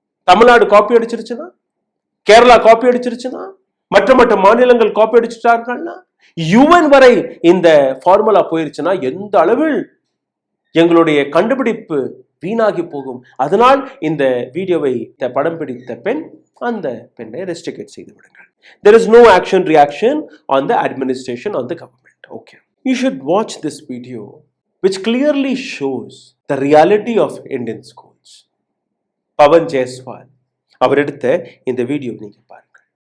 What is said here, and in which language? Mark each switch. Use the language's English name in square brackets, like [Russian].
[Tamil] Tamil Nadu copy அடிச்சிருச்சுன்னா, Kerala copy அடிச்சிருச்சுன்னா, மற்ற மாநிலங்கள் copy அடிச்சுட்டார்கள்னா, UN வரை இந்த ஃபார்முலா போயிருச்சுன்னா எந்த அளவில் எங்களுடைய கண்டுபிடிப்பு வீணாகி போகும். அதனால் இந்த வீடியோவை படம் பிடித்த பெண், அந்த பெண்ணை ரெஸ்ட்ரிக்ட் செய்து விடுங்கள். [English] There is no action reaction on the administration, on the government. Okay. You should watch this video which clearly shows the reality of Indian schools. [Tamil] Pawan Jaiswal அவர் எடுத்த இந்த வீடியோ நீங்க பாருங்க.